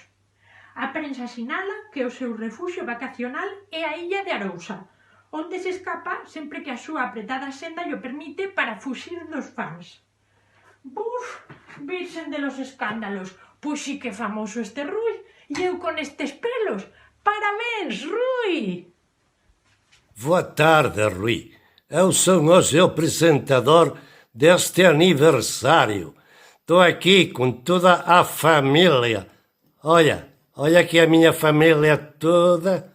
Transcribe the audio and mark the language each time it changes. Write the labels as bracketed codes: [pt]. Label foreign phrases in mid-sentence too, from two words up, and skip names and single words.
[gl] A prensa sinala que o seu refuxio vacacional é a illa de Arousa, onde se escapa sempre que a súa apretada senda llo permite para fuxir dos fans. Buf, virxen [es] de los escándalos, [gl] pois sí que famoso este Rui, e eu con estes pelos. [pt] Parabéns, Rui! Boa tarde, Rui. Eu sou hoje o apresentador deste aniversário. Estou aqui com toda a família. Olha aqui a minha família toda.